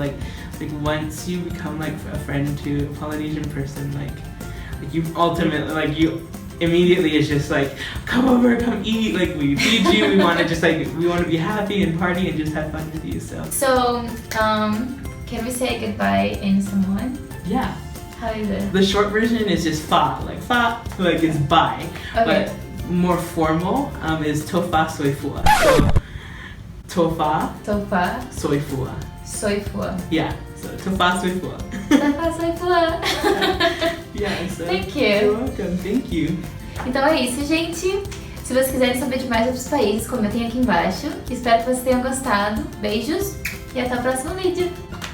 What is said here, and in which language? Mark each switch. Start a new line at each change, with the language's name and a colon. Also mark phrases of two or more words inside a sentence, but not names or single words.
English: Like once you become like a friend to a Polynesian person, like you ultimately, like you immediately is just like, come over, come eat, like we feed you, we want to just like, we want to be happy and party and just have fun with you. So can we say goodbye in Samoan? Yeah. How is it? The short version is just fa, like it's bye. Okay. But more formal is
Samoan: tofa soifua.
English: So
Samoan: tofa soifua.
English: Soifua. Yeah, so
Samoan: tofa soifua. Tofa soifua.
English: Yeah, so Thank you. You're welcome, thank you.
Portuguese: Então é isso, gente. Se vocês quiserem saber de mais outros países, comentem aqui embaixo. Espero que vocês tenham gostado. Beijos e até o próximo vídeo.